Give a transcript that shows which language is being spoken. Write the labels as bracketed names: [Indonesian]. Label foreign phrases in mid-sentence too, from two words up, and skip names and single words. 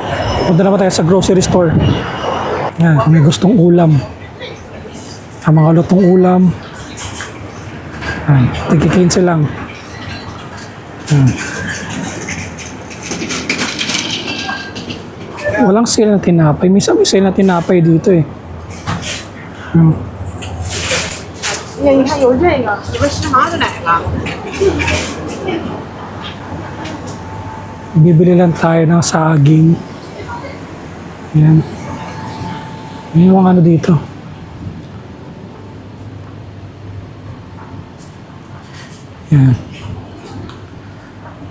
[Filipino] Punta naman tayo sa grocery store. Yan, kung may gustong ulam. Ang mga lutong ulam. Yan, tig-15 lang. Yan. Walang sale na tinapay. Minsan may sale na tinapay dito eh. [Chinese] 你看有这个，你们吃麻的哪个？ [Filipino] Bibili lang tayo ng saging. Yan. Yan yung ano dito. Yan.